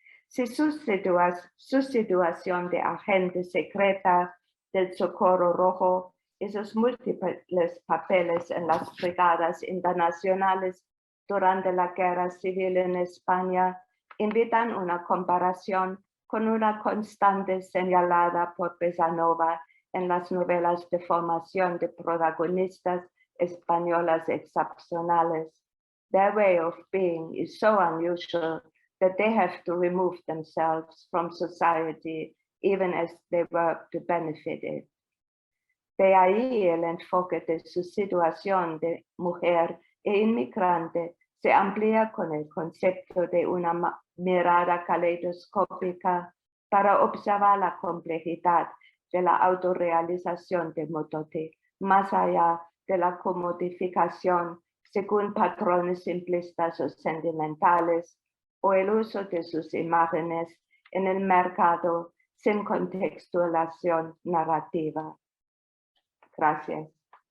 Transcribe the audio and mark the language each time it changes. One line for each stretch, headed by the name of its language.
Spanish: Si su situación de agente secreta del Socorro Rojo y sus múltiples papeles en las brigadas internacionales durante la Guerra Civil en España invitan una comparación con una constante señalada por Besanova en las novelas de formación de protagonistas españolas excepcionales.
English: Their way of being is so unusual that they have to remove themselves from society even as they work to benefit it.
Spanish: De ahí el enfoque de su situación de mujer e inmigrante se amplía con el concepto de una mirada caleidoscópica para observar la complejidad de la autorrealización de Modotti, más allá de la comodificación según patrones simplistas o sentimentales, o el uso de sus imágenes en el mercado sin contextualización narrativa. Gracias.